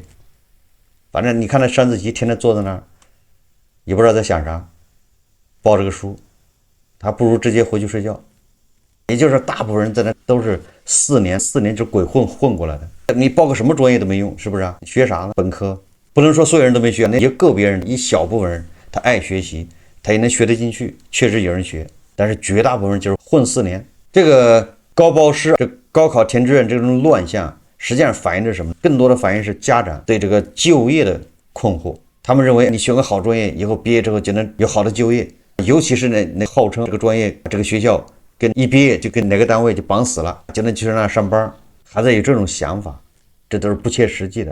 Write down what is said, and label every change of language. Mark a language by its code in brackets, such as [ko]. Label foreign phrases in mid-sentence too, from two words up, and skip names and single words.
[zh] 反正你看那山自習天天坐在那兒，也不知道在想啥，抱着個書，他不如直接回去睡覺。也就是大部分人在那都是4年就鬼混過來的。你報個什麼專業都沒用，是不是啊？學啥呢？本科不能說所有人都沒學，那也個別人，一小部分人他愛學習，他也能學得進去，確實有人學，但是絕大部分人就是混4年。這個高報失，這高考填志願這種亂象，實際上反映着什麼？更多的反映是家長對這個就業的困惑。他們認為你選個好專業，以後畢業之後就能有好的就業，尤其是那號稱這個專業這個學校跟一畢業就跟哪個單位就綁死了，就能去那上班，還在有這種想法，這都是不切實際的。